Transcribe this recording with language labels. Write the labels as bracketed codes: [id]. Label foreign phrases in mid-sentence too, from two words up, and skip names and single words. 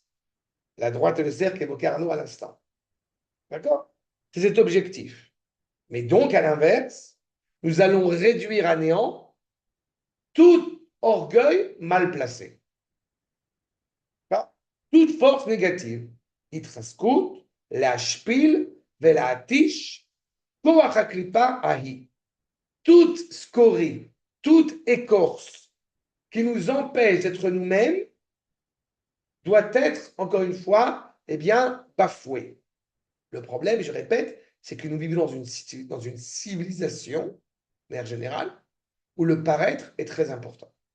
[fr] La droite et le cercle évoqué Arnaud à l'instant. D'accord? C'est cet objectif. Mais donc, à l'inverse, nous allons réduire à néant tout orgueil mal placé. Toute force négative. [he] Itraskut, להשפיל ולהתיש, כוח הקליפה ההיא. [fr] Toute scorie, toute écorce qui nous empêche d'être nous-mêmes doit être, encore une fois, bafouée. Le problème, je répète, c'est que nous vivons dans une civilisation, de manière générale, où le paraître est très important.